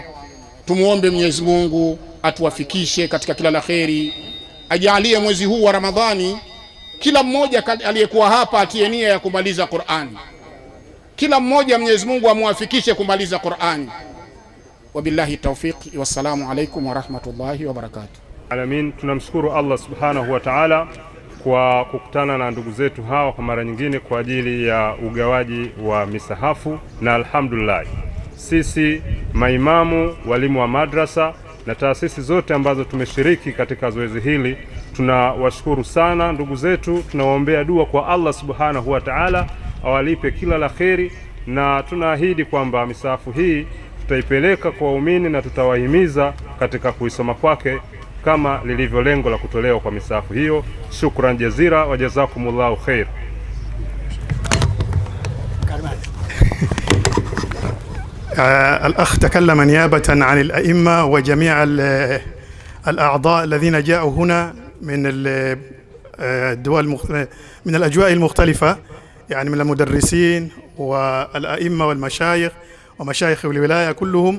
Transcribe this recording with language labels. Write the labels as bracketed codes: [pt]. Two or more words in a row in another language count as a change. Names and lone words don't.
[sw] Tumuombe Mwenyezi Mungu atuwafikishe katika kila la kheri, ajalie mwezi huu wa Ramadhani kila mmoja aliyekuwa hapa atie nia ya kumaliza Qur'ani. Kila mmoja Mwenyezi Mungu amuwafikishe kumaliza Qur'ani. [ar] وبالله التوفيق، والسلام عليكم ورحمة الله وبركاته. [sw] Alamin. Tunamshukuru [ar] الله سبحانه وتعالى [sw] kwa kukutana na ndugu zetu hawa kwa mara nyingine kwa ajili ya ugawaji wa misahafu, na alhamdulillah sisi maimamu, walimu wa madrasa na taasisi zote ambazo tumeshiriki katika zoezi hili tunawashukuru sana ndugu zetu. Tunawaombea dua kwa [ar] الله سبحانه وتعالى [sw] awalipe kila la kheri, na tunaahidi kwamba misahafu hii tutaipeleka kwa waumini na tutawahimiza katika kuisoma kwake kama lilivyo lengo la kutolewa kwa misahafu hiyo. [ar] شكرا جزيلا وجزاكم الله خيرا. الأخ تكلم نيابة عن الأئمة وجميع الأعضاء الذين جاءوا هنا من الدول من الأجواء المختلفة، يعني من المدرسين والأئمة والمشايخ ومشايخ الولاية كلهم.